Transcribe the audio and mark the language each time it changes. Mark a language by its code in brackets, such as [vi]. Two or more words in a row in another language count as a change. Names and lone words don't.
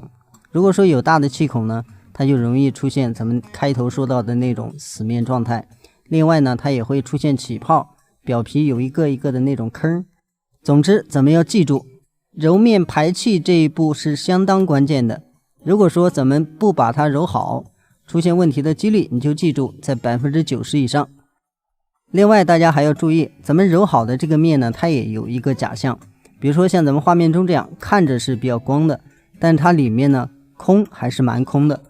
[zh] 如果說有大的氣孔呢，它就容易出現咱們開頭說到的那種死麵狀態。另外呢，它也會出現起泡，表皮有一個一個的那種坑。總之，咱們要記住，揉麵排氣這一步是相當關鍵的。如果說咱們不把它揉好，出現問題的幾率你就記住在90%以上。另外，大家還要注意，咱們揉好的這個麵呢，它也有一個假象。比如說像咱們畫面中這樣，看着是比較光的，但它裡面呢空還是蠻空的。